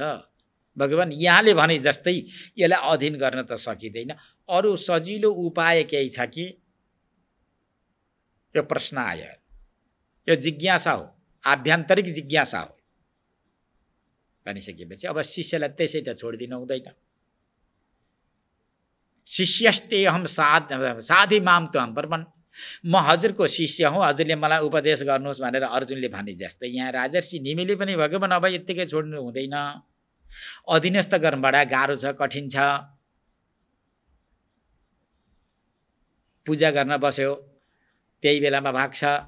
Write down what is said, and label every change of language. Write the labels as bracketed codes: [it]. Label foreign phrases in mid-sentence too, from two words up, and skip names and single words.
[ne] भगवान यहाँले भने जस्तै यसलाई अधीन गर्न त सकिँदैन। अरू सजिलो उपाय केही छ कि? यो प्रश्न आयो। यो जिज्ञासा हो, आभ्यन्तरिक जिज्ञासा हो। भनिसकेपछि अब शिष्यलाई त्यसै त छोडिदिनु हुँदैन। [sa] शिष्यस्ते हम साधी माम त्वं ब्रह्मन्। [ne] म हजुरको शिष्य हुँ, हजुरले मलाई उपदेश गर्नुहोस् भनेर अर्जुनले भने जस्तै यहाँ राजर्षि निमिले पनि भगवान अब यत्तिकै छोड्नु हुँदैन। अधीनस्थ गर्न बडा गाह्रो छ, कठिन छ। पूजा गर्न बस्यो, त्यही बेलामा भाग्छ।